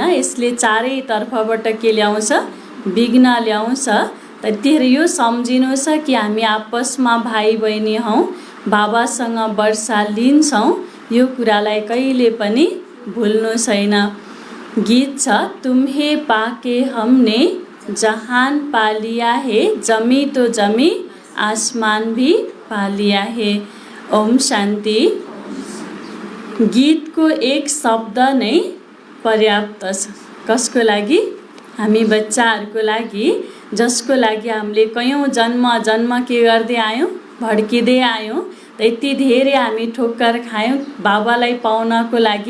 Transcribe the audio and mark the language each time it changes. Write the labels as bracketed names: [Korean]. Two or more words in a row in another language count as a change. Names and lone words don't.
[Nepali] यसले चारैतर्फबाट के ल्याउँछ? विघ्न ल्याउँछ। त त्यही यो सम्झिनु छ कि हामी आपसमा भाइ बहिनी हौँ, बाबासँग वर्षा लिन्छौँ। यो कुरालाई कहिले पनि भुल्नु छैन। गीत छ, [Hindi] तुम्हे पाके हमने जहान पा लिया है, जमी तो जमी आसमान भी पा लिया है। [Nepali] ओम शान्ति। गीतको एक शब्द नै पर्याप्त छ। कसको लागि? हामी बच्चाहरूको लागि, जसको लागि हामीले कयौँ जन्म के गर्दै आयौँ? भड्किँदै आयौँ। यति धेरै हामी ठोक्कर खायौँ बाबालाई पाउनको लागि।